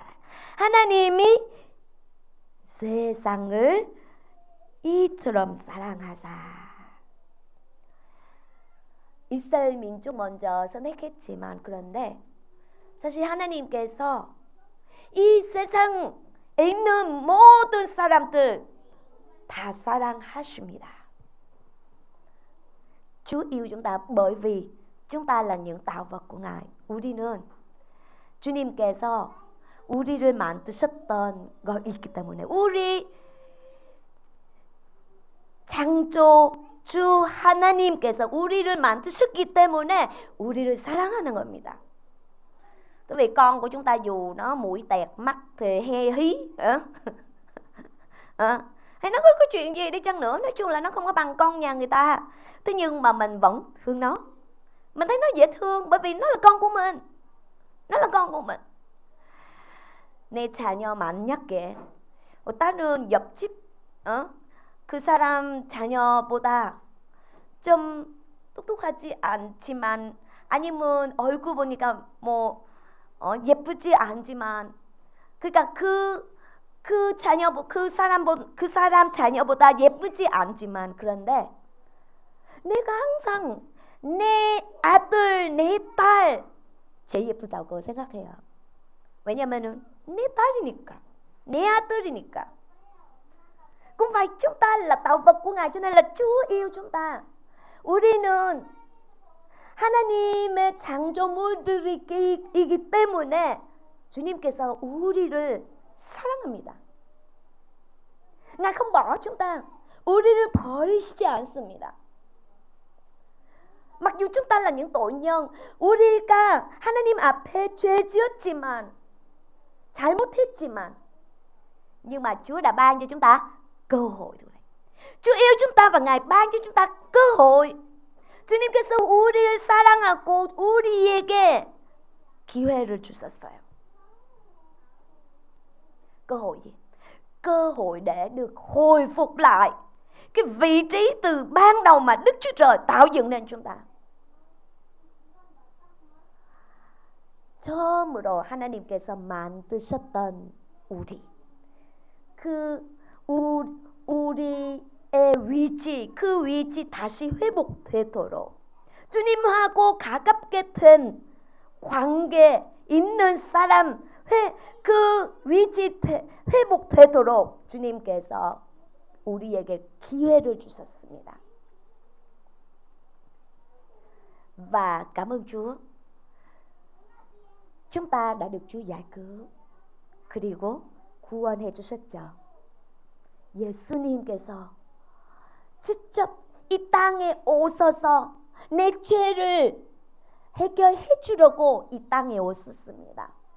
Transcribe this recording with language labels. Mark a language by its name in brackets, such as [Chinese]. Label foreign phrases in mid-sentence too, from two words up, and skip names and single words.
[Korean] 하나님이 세상을 이처럼 사랑하사. 이스라엘 민족 먼저 선택했지만 그런데 사실 하나님께서 이 세상에 있는 모든 사람들 다 사랑하십니다. [Vietnamese] Chúa yêu chúng ta bởi vì chúng ta là những tạo vật của Ngài. [Korean] 우리는 주님께서 우리를 만드셨던 것이기 때문에 우리 창조주 하나님께서 우리를 만드셨기 때문에 우리를 사랑하는 겁니다. [Vietnamese] Tại vì con của chúng ta dù nó mũi tẹt, mắt thì he hí hay nó có chuyện gì đi chăng nữa, nói chung là nó không có bằng con nhà người ta. Thế nhưng mà mình vẫn thương nó. Mình thấy nó dễ thương bởi vì nó là con của mình. Nó là con của mình. [Korean] 내 자녀 만약에 다른 옆집 그 사람 자녀보다 좀 똑똑하지 않지만 아니면 얼굴 보니까 뭐 예쁘지 않지만 그러니까 그 그 사람 자녀보다 예쁘지 않지만, 그런데 내가 항상 내 아들, 내 딸 제일 예쁘다고 생각해요. 왜냐면은 내 딸이니까, 내 아들이니까. [Vietnamese] Cũng phải chúng ta là tạo vật của Ngài, cho nên là Chúa yêu chúng ta. [Korean] 우리는 하나님의 창조물들이기 때문에 주님께서 우리를 사랑합니다. [Vietnamese] Ngài không bỏ chúng ta, [Korean] 우리를 버리시지 않습니다. [Vietnamese] Mặc dù chúng ta là những tội nhân, [Korean] 우리가 하나님 앞에 죄 지었지만, 잘못했지만, [Vietnamese] nhưng mà Chúa đã ban cho chúng ta cơ hội thôi. Chúa yêu chúng ta và Ngài ban cho chúng ta cơ hội. [Korean] 주님께서 우리를 사랑하고 우리에게 기회를 주셨어요. [Vietnamese] Cơ hội gì? Cơ hội để được hồi phục lại cái vị trí từ ban đầu mà Đức Chúa Trời tạo dựng nên chúng ta. [Korean] 처음으로 하나님께서 만드셨던 우리, 우리의 위치, 그 위치 다시 회복되도록, 주님하고 가깝게 된 관계 있는 사람, 그 위치 회복되도록 주님께서 우리에게 기회를 주셨습니다. [Vietnamese] Và cảm ơn Chúa, chúng ta đã được Chúa giải cứu, [Korean] 그리고 구원해 주셨죠. 예수님께서 직접 이 땅에 오셔서 내 죄를 해결해 주려고 이 땅에 오셨습니다.